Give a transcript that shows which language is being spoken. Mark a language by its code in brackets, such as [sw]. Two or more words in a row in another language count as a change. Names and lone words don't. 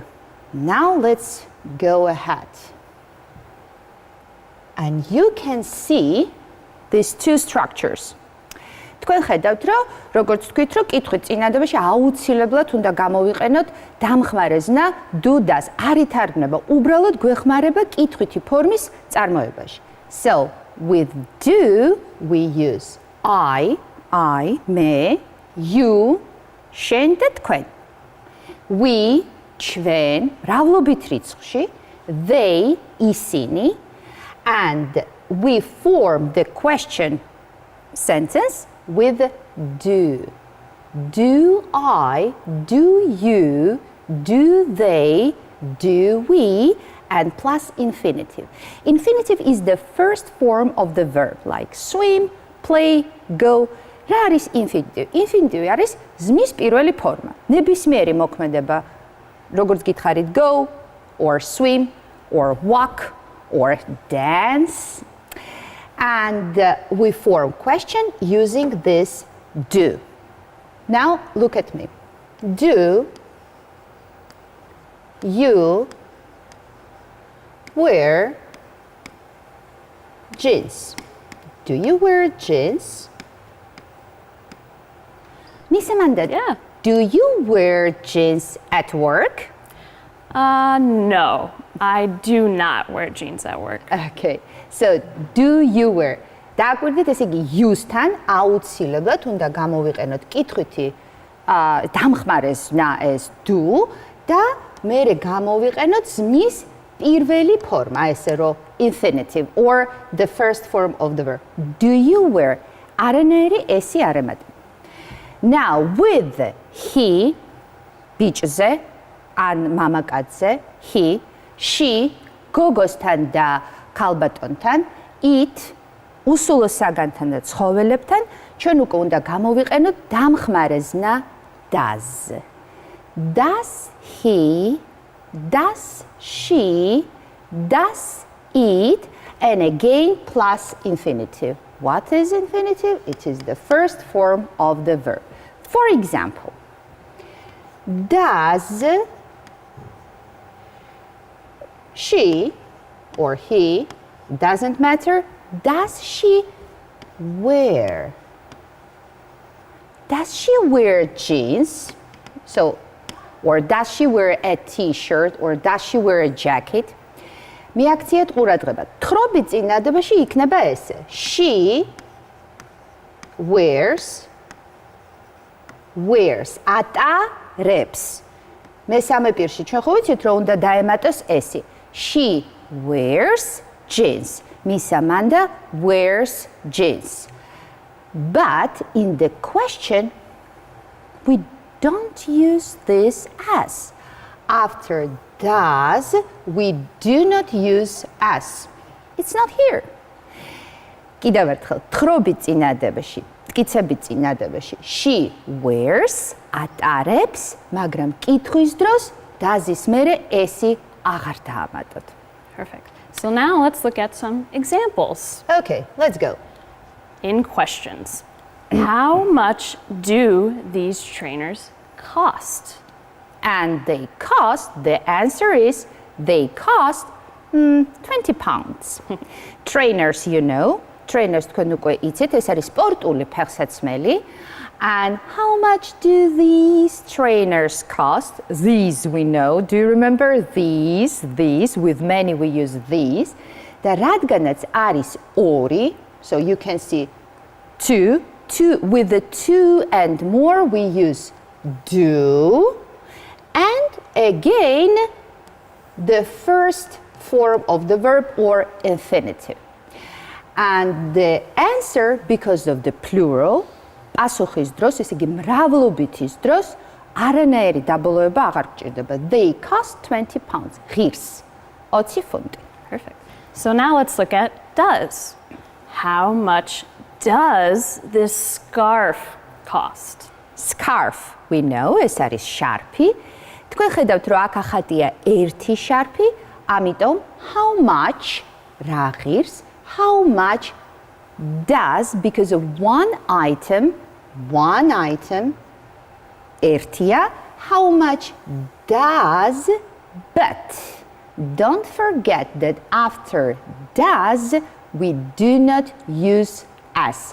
[en] Now let's go ahead. And you can see these two structures. [ka] თქვენ ხედავთ, რომ როგორც თქვით, რომ კითხვით წინადობაში აუცილებლად უნდა გამოვიყენოთ დამხმარე ზნა [en] do does. [ka] არ ითარგმნება, უბრალოდ გვეხმარება კითხვითი ფორმის წარმოებაში. [en] So, with do, we use I, მე, you, [ka] შენ და თქვენ. We, ჩვენ, მრავლობით რიცხვში, [en] they, ისინი, and we form the question sentence with do. Do I, do you, do they, do we, and plus infinitive. Infinitive is the first form of the verb, like swim, play, go. [ka] რა არის infinitive? Infinitive არის ზმნის პირველი ფორმა. ნებისმიერი მოქმედება, როგორც გითხარით [en] go, or swim, or walk, or dance. And we form question using this do. Now look at me. Do you wear jeans? Do you wear jeans? Miss Amanda, Yeah. do you wear jeans at work? No, I do not wear jeans at work. Okay, so do you wear? [ka] დააკვირდით, ესე იგი use-თან აუცილებლად უნდა გამოვიყენოთ კითხვითი დამხმარეს ნა ეს do და მერე გამოვიყენოთ ზმნის პირველი ფორმა, ესე რომ [en] infinitive or the first form of the verb. Do you wear? [ka] არანაირი ესი არ ემატება. [en] Now with he [ka] ბიჭზე ან მამაკაცზე [en] he, she [ka] გოგოსთან და ქალბატონთან, it უსულო საგანთან და ცხოველებთან ჩვენ უკვე უნდა გამოვიყენოთ დამხმარე ზნა does. [en] Does he, does she, does it, and again plus infinitive. What is infinitive? It is the first form of the verb. For example, does she or he, doesn't matter, does she wear? Does she wear jeans? So, or does she wear a t-shirt or does she wear a jacket? [ka] მიაქციეთ ყურადღება. თხრობი წინადობაში იქნება ესე. [en] She wears ატარებს. [ka] მესამე პირში ჩვენ ხო ვიცით რომ უნდა დაემატოს ესი. [en] She wears jeans. Miss Amanda wears jeans. But in the question, we don't use this as. After does, we do not use as. It's not here. [ka] კიდევ ერთხელ, თხრობი წინადებაში, მტკიცები წინადებაში, [en] she wears, [ka] ატარებს, მაგრამ კითხვის დროს does-ის მერე ესი აღარ დაამატოთ. [en] Perfect. So now let's look at some examples. Okay, let's go. In questions. How much do these trainers cost? And they cost, the answer is, they cost 20 pounds. Trainers, you know, trainers [ka] თქვენ უკვე იცით, ეს არის სპორტული ფეხსაცმელი. [en] And how much do these trainers cost? These we know. Do you remember these? These, with many we use these. [ka] და რადგანაც არის ორი, [en] so you can see two, with the two and more we use do. And again, the first form of the verb or infinitive. And the answer, because of the plural, [ka] პასუხის დროს, ესე იგი მრავლობითის დროს, არანაირი დაბოლოება აღარ გჭირდება. [en] They cost 20 pounds. [ka] ღირს 20 ფუნტი. [en] Perfect. So now let's look at does. How much does this scarf cost? Scarf, we know, [ka] ეს არის შარფი. თქვენ ხედავთ, რომ აქ ახატია ერთი შარფი, ამიტომ [en] how much [ka] რა ღირს, [en] how much does, because of one item, ერთია, how much does, but don't forget that after does, we do not use as.